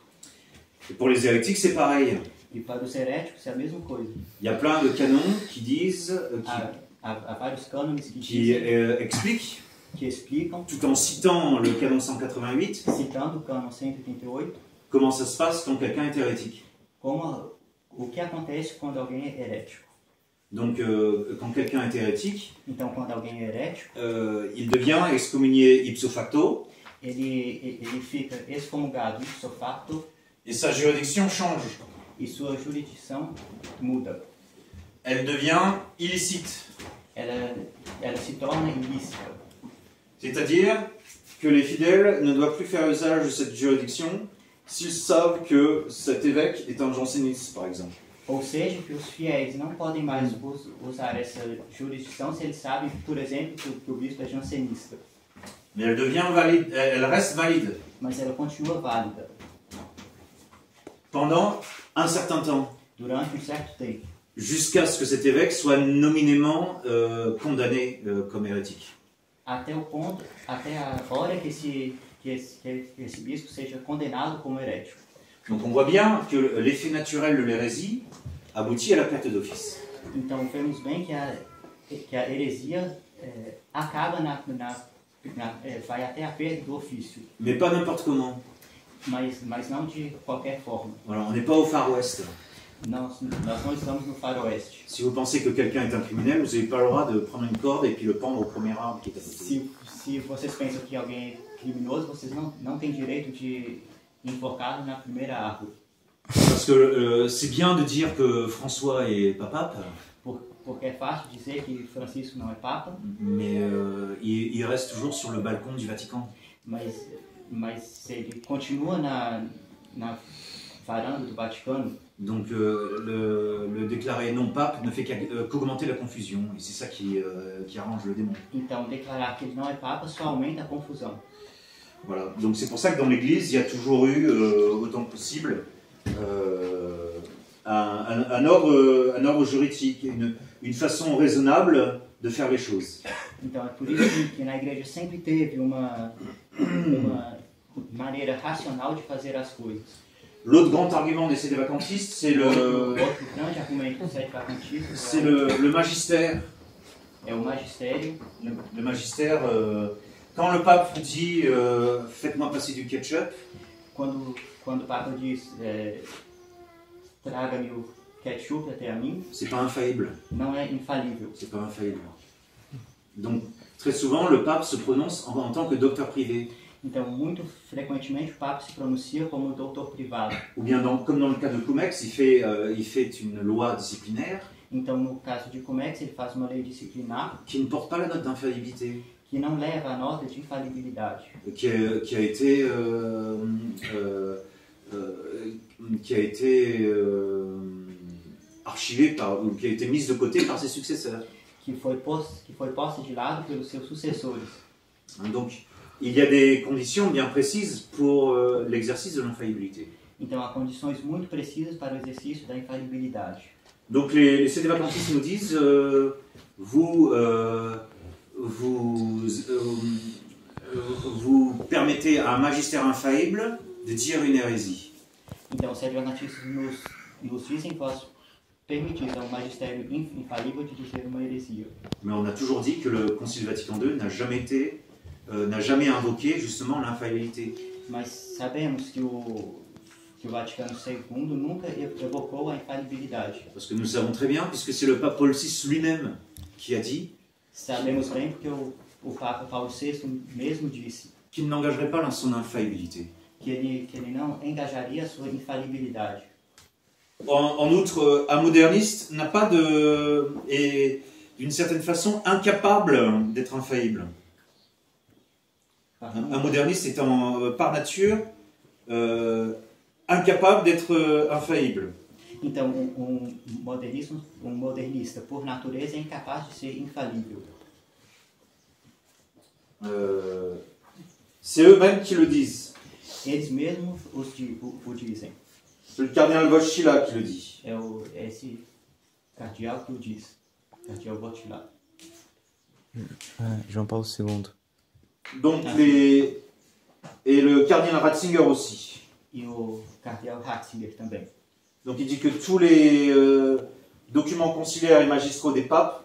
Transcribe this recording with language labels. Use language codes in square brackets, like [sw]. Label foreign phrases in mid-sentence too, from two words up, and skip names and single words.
[fr] Et pour les hérétiques, c'est pareil. [pt] E para os heréticos é a mesma coisa. [fr] Il y a plein de canons qui disent... [pt] Há vários cânones [fr] qui expliquent, tout en citant le canon 188, [pt] citando o cano 188, [fr] comment ça se passe quand quelqu'un est hérétique. [pt] O que acontece quando alguém é herético. [fr] Donc, quand quelqu'un est hérétique, [pt] então, quando alguém é herético, [fr] il devient excommunié [la] ipso facto. [pt] Ele fica excomungado [la] ipso facto. [fr] Et sa juridiction change. [pt] E sua jurisdição muda. [fr] Elle devient illicite. [pt] Ela se torna ilícita. [fr] C'est-à-dire que les fidèles ne doivent plus faire usage de cette juridiction s'ils savent que cet évêque est un janséniste, par exemple. [pt] Ou seja, que os fiéis não podem mais usar essa jurisdição se eles sabem, por exemplo, que o bispo é jansenista. [fr] Mais elle devient valide, elle reste valide. [pt] Mas ela continua válida. [fr] Pendant un certain temps. [pt] durante certo tempo, [fr] jusqu'à ce que cet évêque soit nominément condamné comme hérétique. [pt] até a hora que esse bispo seja condenado como herético. [fr] Donc on voit bien que l'effet naturel de l'hérésie aboutit à la perte d'office. [pt] Então vemos bem que a heresia acaba vai até a perda do ofício. [fr] Mais pas n'importe comment. [pt] Mas não de qualquer forma. [fr] Voilà, on n'est pas au Far West. [pt] Nós não estamos no faroeste. [fr] Si vous pensez que quelqu'un est un criminel, vous n'avez pas le droit de prendre une corde et puis le pendre au premier arbre qui est à côté. [pt] Se vocês pensam que alguém é criminoso, vocês não têm direito de enforcá-lo na primeira árvore. [fr] Parce que c'est bien de dire que François est pas pape, [pt] Porque é fácil dizer que Francisco não é papa, [fr] mais il reste toujours sur le balcon du Vatican. [pt] mas ele continua na varanda do Vaticano. [fr] Donc le déclarer non pape ne fait qu'augmenter la confusion, et c'est ça qui arrange le démon. [pt] Então declarar que ele não é papa só aumenta a confusão. [fr] Voilà, donc c'est pour ça que dans l'Église, il y a toujours eu, autant que possible, un ordre juridique, une façon raisonnable de faire les choses. [pt] Então é por isso que na igreja sempre teve uma maneira racional de fazer as coisas. [fr] L'autre grand argument des sédévacantistes, c'est [pt] Outro grande argumento dos sédévacantistas [fr] c'est le magistère. [pt] é o magistério. [fr] Le magistère, quand le pape vous dit faites-moi passer du ketchup, [pt] Quando o Papa diz traga-me o ketchup até a mim, [fr] c'est pas infaillible. [pt] não é infalível. [fr] C'est pas infaillible. Donc très souvent le pape se prononce en tant que docteur privé. [pt] Então, muito frequentemente o Papa se pronuncia como doutor privado. [fr] Ou bien comme dans le cas de Coumex, il fait une loi disciplinaire. [pt] Então, no caso de Comex, ele faz uma lei disciplinar [fr] qui ne porte pas la note d'infaillibilité, [pt] que não leva a nota de infalibilidade, [fr] qui a été archivée ou qui a été mise de côté par ses successeurs. [pt] que foi posta de lado pelos seus sucessores. [fr] Donc, il y a des conditions bien précises pour l'exercice de l'infaillibilité. [pt] Então, há condições muito precisas para o exercício da infalibilidade. [fr] Donc, les sédévacantistes nous disent vous permettez à un magistère infaillible de dire une hérésie. [pt] Então, os sédévacantistas nos dizem que nós permitimos a um magistério infalível de dizer uma heresia. [fr] Mais on a toujours dit que le Concile Vatican II n'a jamais invoqué justement l'infaillibilité. [pt] Mas sabemos que o Vaticano II nunca evocou a infalibilidade. [fr] Parce que nous savons très bien, puisque c'est le pape Paul VI lui-même qui a dit [pt] Sabemos bem porque o Papa Paulo VI mesmo disse [fr] qu'il n'engagerait pas son infaillibilité. [pt] que ele não engajaria a sua infalibilidade. [fr] En outre, un moderniste n'a pas est d'une certaine façon incapable d'être infaillible. Un moderniste est par nature incapable d'être infaillible. [pt] Então, modernista, por natureza, é incapaz de ser infalível. [fr] C'est eux-mêmes qui le disent. [pt] Eles mesmos o dizem. [fr] C'est le cardinal Wojtyla qui le dit. [pt] É esse cardeal que o diz. Cardeal Wojtyla. João Paulo II. [fr] Donc et le cardinal Ratzinger aussi. [pt] E o cardeal Ratzinger também. [fr] Donc il dit que tous les documents conciliaires et magistraux des papes